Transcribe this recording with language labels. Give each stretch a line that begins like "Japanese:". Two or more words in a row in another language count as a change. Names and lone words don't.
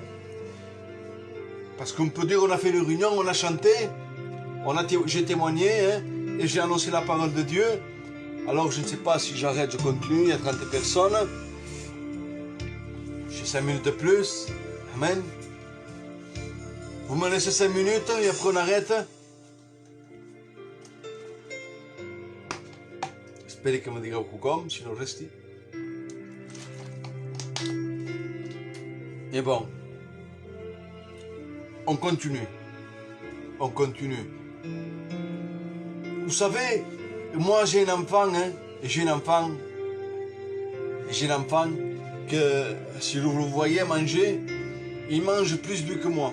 French: Parce qu'on peut dire, on a fait une réunion, on a chanté, j'ai témoigné, et j'ai annoncé la parole de Dieu. Alors, je ne sais pas si j'arrête, je continue, il y a 30 personnes. J'ai 5 minutes de plus. Amen. Vous me laissez 5 minutes, et après on arrête.
Italian: Spero che mi dica come, sinon resti.
French: Et bon, on continue. On continue. Vous savez, moi j'ai un enfant, j'ai un enfant que si vous le voyez manger, il mange plus que moi.